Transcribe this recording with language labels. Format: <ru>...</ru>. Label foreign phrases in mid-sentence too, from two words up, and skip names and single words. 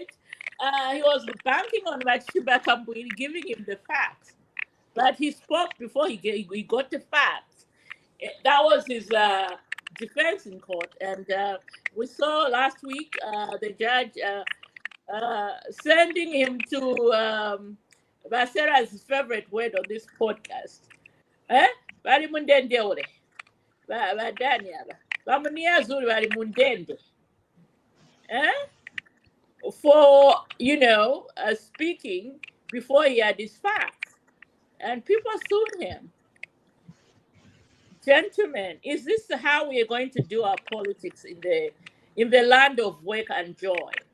<en>He was banking on Shimba Kambwini giving him the facts, but he spoke before he got the facts. That was his defense in court, and we saw last week the judge sending him to Basera's favorite word on this podcast.</en> <bem>Bali mundende ule. Badani aba. Munir Zulu bali mundende.</bem> <en>For, speaking before he had his facts. And people sued him. Gentlemen, is this how we are going to do our politics in the land of work and joy?</en>